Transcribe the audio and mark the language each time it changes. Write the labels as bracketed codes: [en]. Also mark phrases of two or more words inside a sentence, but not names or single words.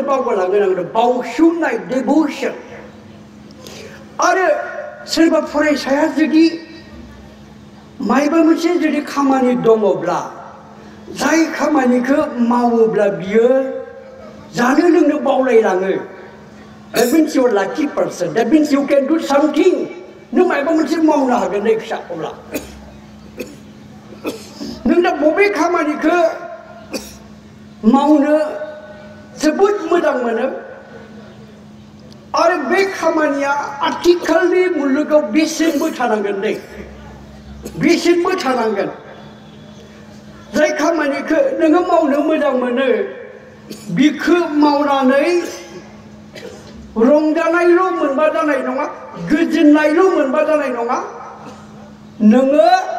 [brx] बावगारलाङो आंनो बावसोमनाय डिभ'सन आरो सोरबा फरायसाया जुदि मायबा मोनसे जुदि खामानि दङब्ला जाय खामानिखौ मावोब्ला बियो जानो लोंनो बावलायलाङो [en] that means you are lucky person that means you can do something [brx] नों मायबा मोनसे मावनो हागोन नै फिसा अब्ला नों दा बबे खामानिखौ मावनो जोबोद मोजां मोनो आरो बे खामानिया आथिखालनि मुलुगाव बेसेनबो थानांगोन दै बेसेनबो थानांगोन जाय खामानिखौ नोङो मावनो मोजां मोनो बिखौ मावनानै रंजानायल' मोनबा जानाय नङा गोजोननायल' मोनबा जानाय नङा नोङो